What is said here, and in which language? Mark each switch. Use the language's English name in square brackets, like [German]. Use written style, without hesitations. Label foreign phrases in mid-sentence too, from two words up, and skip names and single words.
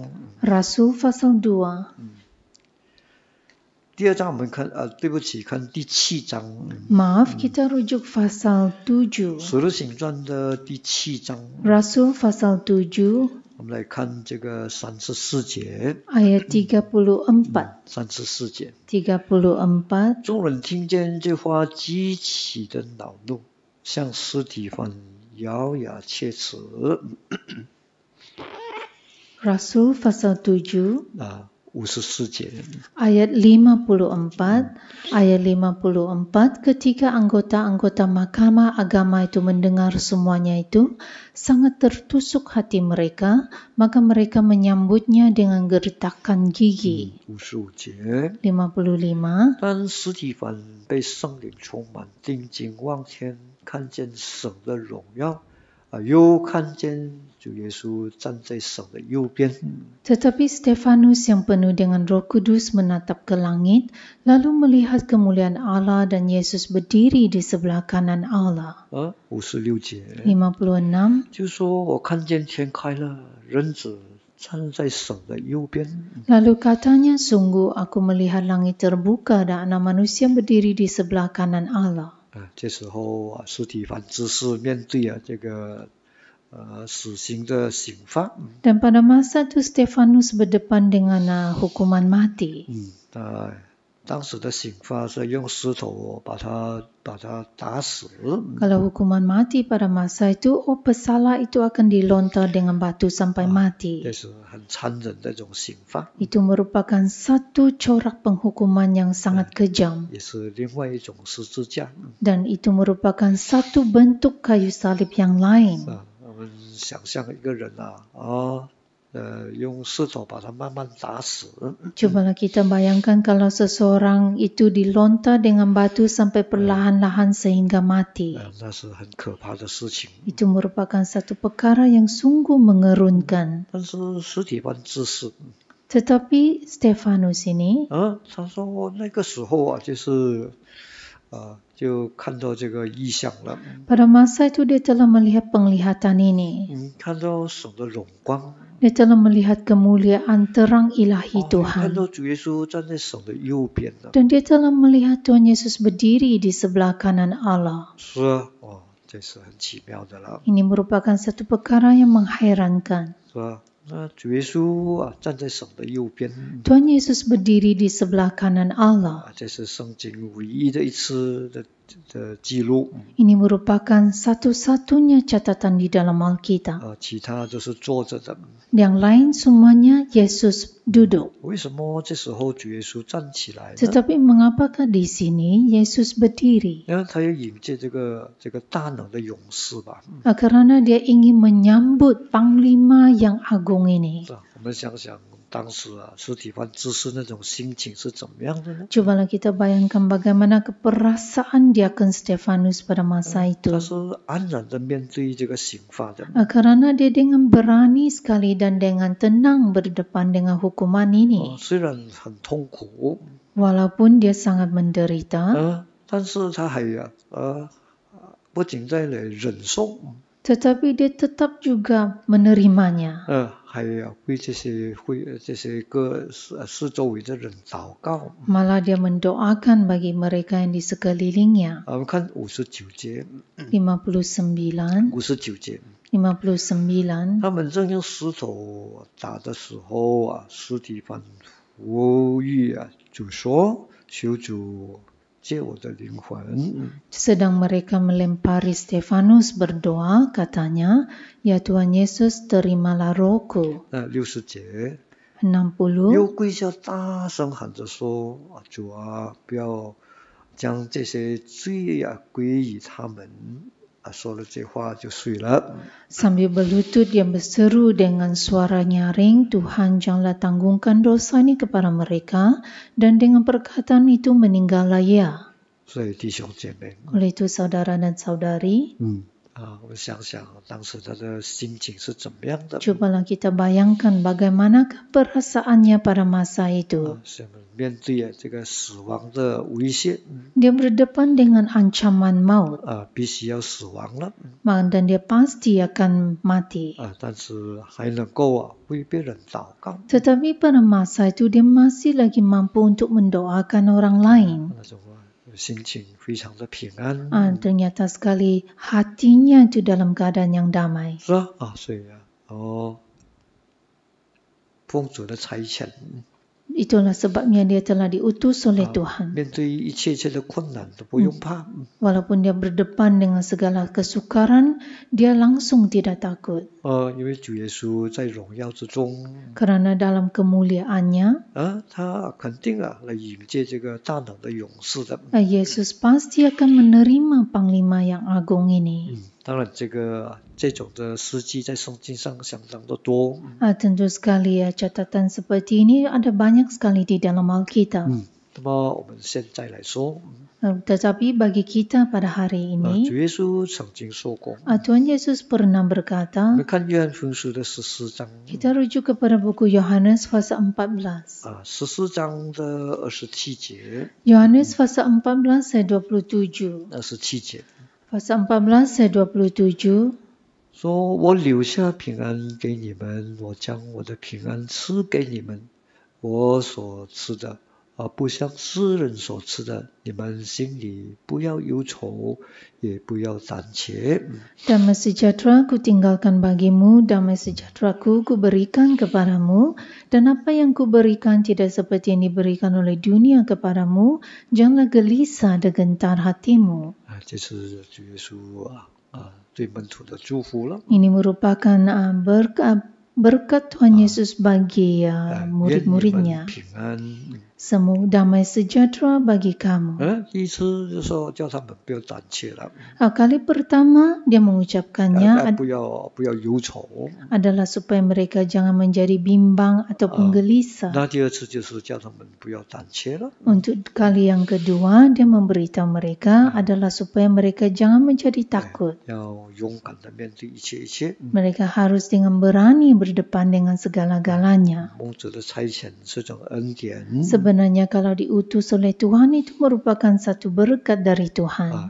[Malay] Rasul pasal 2. [Chinese] 第2章我们看对不起，看第7章。 [Malay] Maaf, kita rujuk pasal 7. [Chinese] 使徒行传的第7章， [Malay] Rasul pasal 7 [Chinese] 我们来看这个34节。 [Malay] ayat 34. [Chinese] 34节， [Malay] 34. [Chinese] 众人听见这话，极其的恼怒，向司提反咬牙切齿。 [Malay] Rasul pasal 7. [Chinese] 54节， [Malay] Ayat 54, ayat 54, ketika anggota-anggota mahkamah agama itu mendengar semuanya itu, sangat tertusuk hati mereka, maka mereka menyambutnya dengan gertakan gigi. [Chinese] 55 节， [Malay] 55, [Chinese] 当司提反被圣灵充满，定睛望天，看见神的荣耀，又看见主耶稣站在神的右边。 [Malay] Tetapi Stefanus yang penuh dengan Roh Kudus menatap ke langit, lalu melihat kemuliaan Allah dan Yesus berdiri di sebelah kanan Allah. [Chinese] 56 节， [Malay] 56, [Chinese] 就说我看见天开了，人子站在神的右边。 [Malay] lalu katanya, sungguh aku melihat langit terbuka dan anak manusia berdiri di sebelah kanan Allah. [Chinese] 这时候司提反只是面对这个死刑的刑罚。 [Malay] Dan pada masa itu Stefanus berdepan dengan hukuman mati. [Chinese] 当时的刑罚是用石头把他打死。 [Malay] Kalau hukuman mati pada masa itu, pesalah itu akan dilontar dengan batu sampai mati. [Chinese] 这是很残忍的一种刑罚， [Malay] Itu merupakan satu corak penghukuman yang sangat kejam. [Chinese] 也是另外一种十字架。 [Malay] Dan itu merupakan satu bentuk kayu salib yang lain. [Chinese] 我们想象一个人用石头把它慢慢打死。 [Malay] Cobalah kita bayangkan kalau seseorang itu dilontar dengan batu sampai perlahan-lahan sehingga mati. [Chinese] 那是很可怕的事情。 [Malay] Itu merupakan satu perkara yang sungguh mengerunkan. [Chinese] 但是司提反治世 [Malay] Tetapi Stefanus ini [Chinese] 他说那个时候啊，就是就看到这个异象了， [Malay] pada masa itu dia telah melihat penglihatan ini. [Chinese] 看到神的荣光， [Malay] Dia telah melihat kemuliaan terang ilahi [Chinese] 看 [Malay] Tuhan. [Chinese] 到主耶稣站在神的右边了。 [Malay] Dan dia telah melihat Tuhan Yesus berdiri di sebelah kanan Allah. [Chinese] 是啊，这是很奇妙的了， [Malay] Ini merupakan satu perkara yang mengherankan. [Chinese] 是吧？那主耶稣啊，站在神的右边， [Malay] Tuhan Yesus berdiri di sebelah kanan Allah. [Chinese] 这是圣经唯一的一次的记录， [Malay] Ini merupakan satu-satunya catatan di dalam Alkitab. [Chinese] 其他都是坐着的。 [Malay] Yang lain semuanya Yesus duduk. [Chinese] 为什么这时候主耶稣站起来呢？ [Malay] Tetapi mengapakah di sini Yesus berdiri? [Chinese] 因为他要迎接这个大能的勇士吧。 [Malay] Karena dia ingin menyambut panglima yang agung ini. [Chinese] 我们想想当时啊，司提反治世那种心情是怎么样的呢？ [Malay] Cobalah kita bayangkan bagaimana keperasaan diakon Stefanus pada masa [Chinese] 他 [Malay] itu. [Chinese] 是安然的面对这个刑罚的， [Malay] Karena dia dengan berani sekali dan dengan tenang berdepan dengan hukuman ini. [Chinese] 虽然很痛苦， [Malay] Walaupun dia sangat menderita, [Chinese] 但是他还不仅在来忍受， [Malay] tetapi dia tetap juga menerimanya. [Chinese] 还为这些四周围的人祷告。 [Malay] Malah dia mendoakan bagi mereka yang di sekelilingnya. [Chinese] 我们看59节， [Malay] 59, [Chinese] 59节， [Malay] 59. [Chinese] 他们正用石头打的时候啊，司提反呼吁啊，主说：“求主借我的灵魂。” [Malay] Sedang mereka melempari Stefanus berdoa, katanya, "Ya Tuhan Yesus, terimalah rohku." [Chinese] 60 节， [Malay] 60. [Chinese] 又跪下大声喊着说：“主啊，不要将这些罪归于他们。” 说了这话就睡了。 [Malay] Sambil berlutut dia berseru dengan suara nyaring, "Tuhan, janganlah tanggungkan dosa ini kepada mereka." Dan dengan perkataan itu meninggallah ia. [Chinese] 所以弟兄姐妹， [Malay] Oleh itu saudara dan saudari, [Chinese] 我们想想当时他的心情是怎么样的。 [Malay] cobalah kita bayangkan bagaimanakah perasaannya pada masa itu. [Chinese] 面对这个死亡的威胁， [Malay] Dia berdepan dengan ancaman maut, [Chinese] 必须要死亡了， [Malay] dan dia pasti akan mati. [Chinese] 但是还能够为别人祷告， [Malay] Tetapi pada masa itu dia masih lagi mampu untuk mendoakan orang lain. [Chinese] 那种心情非常的平安。 [Malay] Ternyata sekali hatinya itu dalam keadaan yang damai. [Chinese] 是啊，所以奉主的差遣， [Malay] Itulah sebabnya dia telah diutus oleh Tuhan. [Chinese] 面对一切的困难都不用怕。 [Malay] Walaupun dia berdepan dengan segala kesukaran, dia langsung tidak takut. [Chinese] 因为主耶稣在荣耀之中， [Malay] Karena dalam kemuliaannya, [Chinese] 他肯定来迎接这个大能的勇士的。 [Malay] Yesus pasti akan menerima panglima yang agung ini. [Chinese] 当然，这种的事迹在圣经上相当的多。 [Malay] Tentu sekali ya, catatan seperti ini ada banyak sekali di dalam Alkitab. [Chinese] 那么我们现在来说， [Malay] Tetapi bagi kita pada hari [Chinese] 主 [Malay] ini, [Chinese] 耶稣曾经说过， [Malay] Tuhan Yesus pernah [Chinese] 我 [Malay] berkata, [Chinese] 们看约翰福音书的14章， [Malay] kita rujuk kepada buku Yohanes pasal 14. [Chinese] 14 章的27节， [Malay] Yohanes pasal 14 ayat 27. [Chinese] 27节 [Malay] Pasal 14 ayat 27. [Chinese] 说：“我留下平安给你们，我将我的平安赐给你们，我所赐的。” 不像世人所赐的，你们心里不要忧愁，也不要胆怯。 [Malay] Damai sejahtera ku tinggalkan bagimu, damai sejahtera-Ku berikan kepadamu, dan apa yang ku berikan tidak seperti yang diberikan oleh dunia kepadamu, janganlah gelisah dan gentar hatimu. [Chinese] 这是主耶稣对门徒的祝福了。 [Malay] Ini merupakan berkat Tuhan Yesus bagi murid-muridnya. [Chinese] 愿你们平安。 [Malay] Semu damai sejahtera bagi kamu. [Chinese] 第一次就说叫他们不要胆怯了， [Malay] Kali pertama dia mengucapkannya [Chinese] 不要忧愁。 [Malay] adalah supaya mereka jangan menjadi bimbang ataupun gelisah. [Chinese] 那第二次就是叫他们不要胆怯了。 [Malay] Untuk kali yang kedua dia memberitahu mereka adalah supaya mereka jangan menjadi takut. [Chinese] 要勇敢的面对一切。 [Malay] Mereka harus dengan berani berdepan dengan segala-galanya. [Chinese] 蒙主的差遣是种恩典。 [Malay] Sebenarnya kalau diutus oleh Tuhan itu merupakan satu berkat dari Tuhan.